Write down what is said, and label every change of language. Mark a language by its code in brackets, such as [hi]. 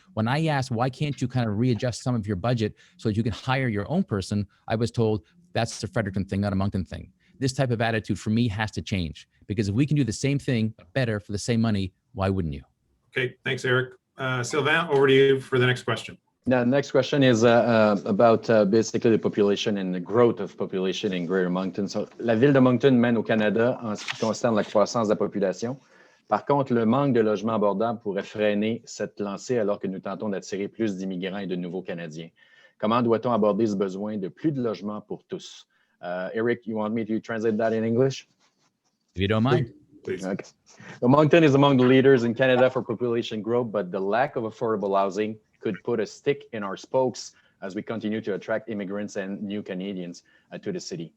[en] When I asked, why can't you kind of readjust some of your budget so that you can hire your own person, I was told that's a Fredericton thing, not a Moncton thing. This type of attitude for me has to change, because if we can do the same thing better for the same money, why wouldn't you? Okay, thanks, Eric. Sylvain, over to you for the next question. The next question is about basically the population and the growth of population in Greater Moncton. [fr] So, la ville de Moncton mène au Canada en ce qui concerne la croissance de la population. Par contre, le manque de logements abordables pourrait freiner cette lancée alors que nous tentons d'attirer plus d'immigrants et de nouveaux Canadiens. Comment doit-on aborder ce besoin de plus de logements pour tous? [en] Eric, you want me to translate that in English? If you don't mind. Please. Okay. So Moncton is among the leaders in Canada for population growth, but the lack of affordable housing could put a stick in our spokes as we continue to attract immigrants and new Canadians to the city.